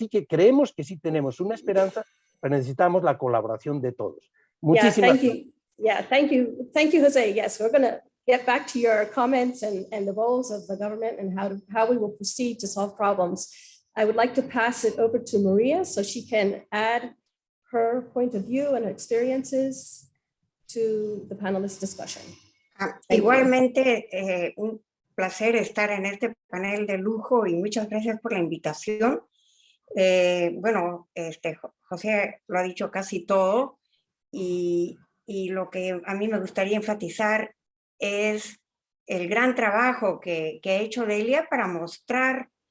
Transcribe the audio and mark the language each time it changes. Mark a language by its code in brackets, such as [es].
[es] Así que creemos que sí tenemos una esperanza, pero necesitamos la colaboración de todos. Muchísimas gracias. [en] Thank you, Jose. Yes, we're going to get back to your comments and the roles of the government and how we will proceed to solve problems. I would like to pass it over to Maria so she can add her point of view and her experiences to the panelist discussion. [es] Igualmente, un placer estar en este panel de lujo y muchas gracias por la invitación. Bueno, José lo ha dicho casi todo y lo que a mí me gustaría enfatizar es el gran trabajo que ha hecho Delia para mostrar,